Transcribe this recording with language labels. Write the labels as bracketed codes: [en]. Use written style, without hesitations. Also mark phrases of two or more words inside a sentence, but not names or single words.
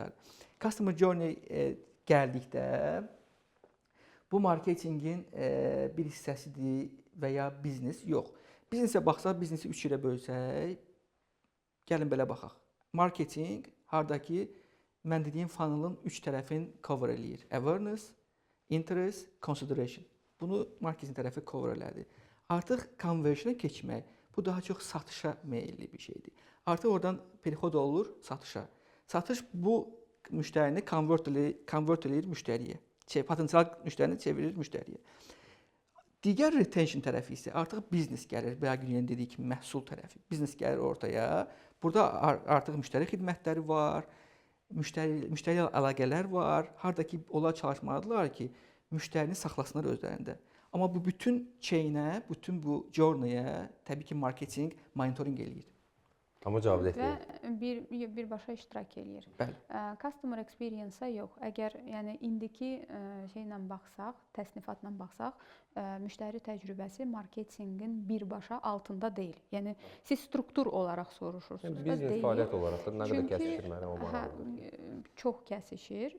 [en] Customer journey [az] gəldikdə bu marketinqin bir hissəsidir və ya biznes yox. Biznesə baxsaq, biznesi 3 yerə bölsək, gəlin belə baxaq. Marketinq hardakı mən dediyim funnelın 3 tərəfini cover eləyir. [en] Awareness, interest, consideration. [az] Bunu marketinq tərəfi cover elədi. Artıq conversion-a keçmək, bu daha çox satışa meyilli bir şeydir. Artıq oradan perixod olur satışa. Satış bu müştərini convert eləyir müştəriyə. Potensial müştərini çevirir müştəriyə. Digər retention tərəfi isə artıq biznes gəlir. Bəyə dedik ki, məhsul tərəfi. Biznes gəlir ortaya. Burada artıq müştəri xidmətləri var, müştəri ilə əlaqələr var. Harda ki, onlar çalışmalıdırlar ki, müştərini saxlasınlar özlərində. Amma bu bütün chain-ə, bütün bu journey-ə təbii ki, marketinq monitoring eləyir. Amma cavab etmir. Və birbaşa iştirak eləyir. Bəli. [en] Customer experience- [az] a yox. Əgər yəni indiki şeylə baxsaq, təsnifatla baxsaq, müştəri təcrübəsi marketinqin birbaşa altında deyil. Yəni siz struktur olaraq soruşursunuz. Biznes fəaliyyət olaraq da nə qədər kəsişir mənə o maraqlıdır. Çox kəsişir.